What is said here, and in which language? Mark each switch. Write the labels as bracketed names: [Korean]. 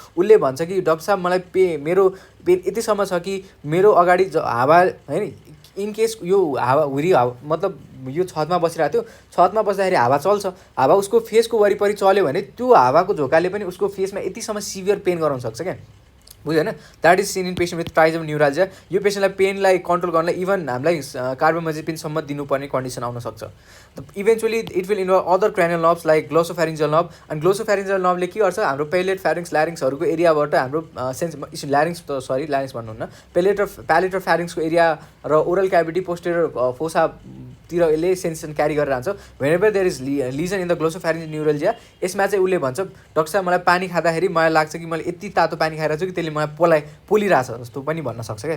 [Nepali] उसले भन्छ कि डाक्टर साहब मलाई मेरो पेन यतिसम्म छ कि मेरो अगाडि हावा होइन, इन केस यो हावा हुरी हावा मतलब यो छतमा बसिरहेको थियो, छतमा बस्दाखेरि हावा चल्छ, हावा उसको फेसको वरिपरि चल्यो भने त्यो हावाको झोकाले पनि उसको फेसमा यतिसम्म सिभियर पेन गराउन सक्छ क्या. बुझ्यो होइन. [English] That is seen in patient with trigeminal neuralgia. [Nepali] यो पेसेन्टलाई पेनलाई कन्ट्रोल गर्नलाई इभन हामीलाई कार्बोमाजेपिनसम्म दिनुपर्ने कन्डिसन आउनसक्छ. [English] Eventually it will involve other cranial nerves like glossopharyngeal nerve. [Nepali] अनि ग्लोसोफेरिन्जियल नर्भले के गर्छ, हाम्रो पेलेट फ्यारिङ्स ल्यारिङ्सहरूको एरियाबाट हाम्रो ल्यारिङ्स भन्नुहुन्न, प्यालेट र फ्यारिङ्सको एरिया र ओरल क्याभिटी पोस्टेरियर फोसातिर यसले सेन्सेसन क्यारी गरेर जान्छ. [English] whenever there is lesion in the glossopharyngeal neuralgia, [Nepali] यसमा चाहिँ उसले भन्छ डाक्टर साहब मलाई पानी खाँदाखेरि मलाई लाग्छ कि मैले यति तातो पानी खाइरहेको छु कि त्यसले मलाई पोलिरहेछ जस्तो पनि भन्न सक्छ क्या.